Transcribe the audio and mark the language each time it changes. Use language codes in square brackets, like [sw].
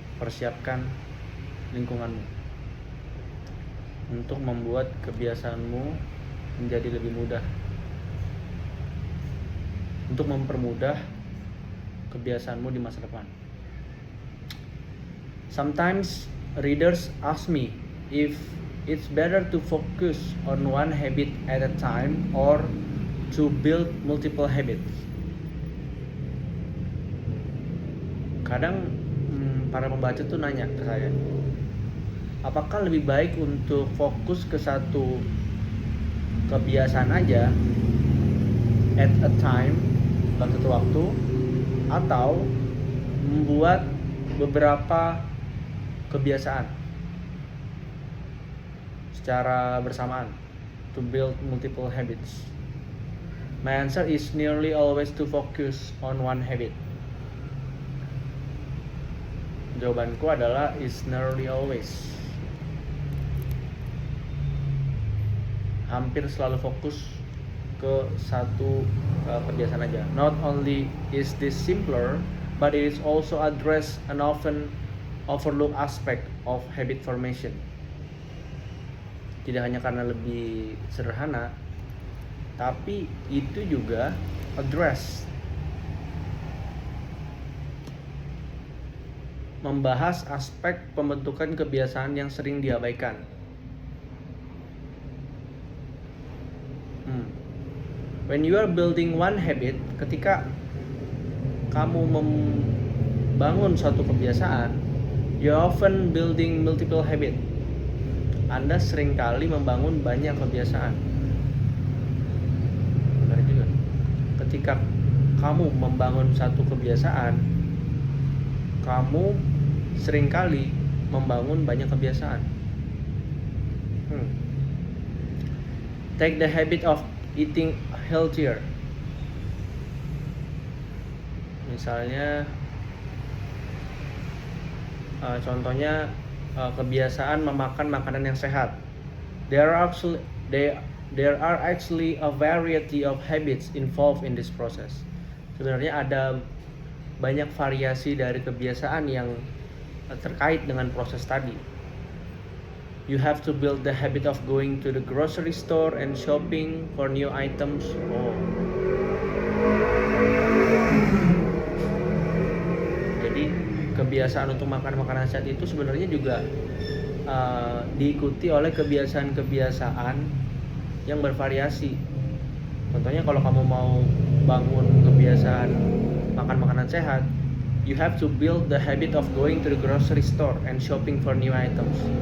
[id] Persiapkan lingkunganmu untuk membuat kebiasaanmu menjadi lebih mudah. Untuk mempermudah kebiasaanmu di masa depan. [en] Sometimes readers ask me if it's better to focus on one habit at a time or to build multiple habits. [id] Kadang para pembaca tuh nanya ke saya, apakah lebih baik untuk fokus ke satu kebiasaan aja [en] at a time [id] dalam satu waktu, atau membuat beberapa kebiasaan secara bersamaan, [en] to build multiple habits. My answer is nearly always to focus on one habit. [id] Jawabanku adalah [en] is nearly always. [id] Hampir selalu fokus ke satu kebiasaan aja. [en] Not only is this simpler, but it is also address an often overlooked aspect of habit formation. [id] Tidak hanya karena lebih sederhana, tapi itu juga address, membahas aspek pembentukan kebiasaan yang sering diabaikan. [en] When you are building one habit, [id] ketika kamu membangun suatu kebiasaan, [en] you are often building multiple habit. [id] Anda seringkali membangun banyak kebiasaan. Benar juga. Ketika kamu membangun satu kebiasaan, kamu seringkali membangun banyak kebiasaan. [en] Take the habit of eating healthier. [id] Misalnya, contohnya kebiasaan memakan makanan yang sehat. [en] There are actually a variety of habits involved in this process. [id] Sebenarnya ada banyak variasi dari kebiasaan yang terkait dengan proses tadi. [en] You have to build the habit of going to the grocery store and shopping for new items. [id] Jadi kebiasaan untuk makan makanan sehat itu sebenarnya juga diikuti oleh kebiasaan-kebiasaan yang bervariasi. Contohnya kalau kamu mau bangun kebiasaan makan makanan sehat, [en] you have to build the habit of going to the grocery store and shopping for new items.